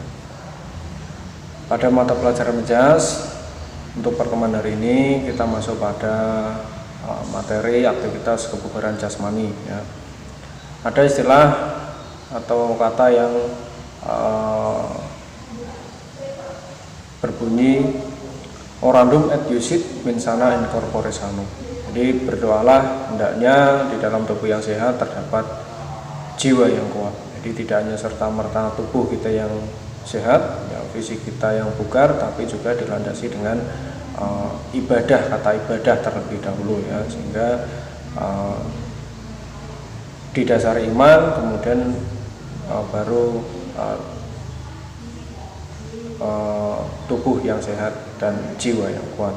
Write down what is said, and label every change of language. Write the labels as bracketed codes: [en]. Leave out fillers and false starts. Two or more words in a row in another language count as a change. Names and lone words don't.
[id] Pada mata pelajaran Mejas untuk pertemuan hari ini kita masuk pada materi aktivitas kebugaran jasmani. Ada istilah atau kata yang berbunyi [la] orandum et iusit mensana in corpore sano. [id] Jadi berdoalah hendaknya di dalam tubuh yang sehat terdapat jiwa yang kuat. Jadi tidak hanya serta-merta tubuh kita yang sehat, ya, fisik kita yang bugar, tapi juga dilandasi dengan ibadah, kata ibadah terlebih dahulu, ya, sehingga didasari iman, kemudian baru tubuh yang sehat dan jiwa yang kuat.